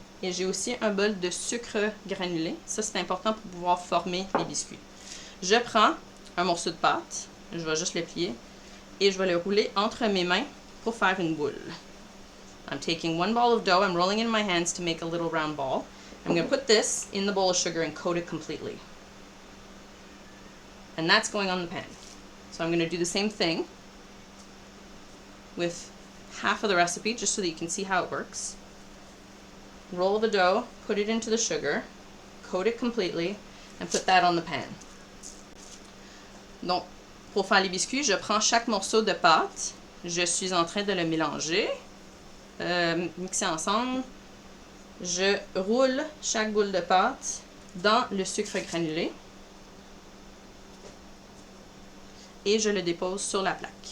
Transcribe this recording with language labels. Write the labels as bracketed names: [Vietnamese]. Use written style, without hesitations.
[French] Et j'ai aussi un bol de sucre granulé. Ça, c'est important pour pouvoir former les biscuits. Je prends un morceau de pâte, je vais juste le plier, et je vais le rouler entre mes mains pour faire une boule. [English] I'm taking one ball of dough, I'm rolling it in my hands to make a little round ball. I'm going to put this in the bowl of sugar and coat it completely. And that's going on the pan. So I'm going to do the same thing with half of the recipe, just so that you can see how it works. Roll the dough, put it into the sugar, coat it completely, and put that on the pan. [French] Donc, pour faire les biscuits, je prends chaque morceau de pâte, je suis en train de le mélanger, mixer ensemble. Je roule chaque boule de pâte dans le sucre granulé et je le dépose sur la plaque.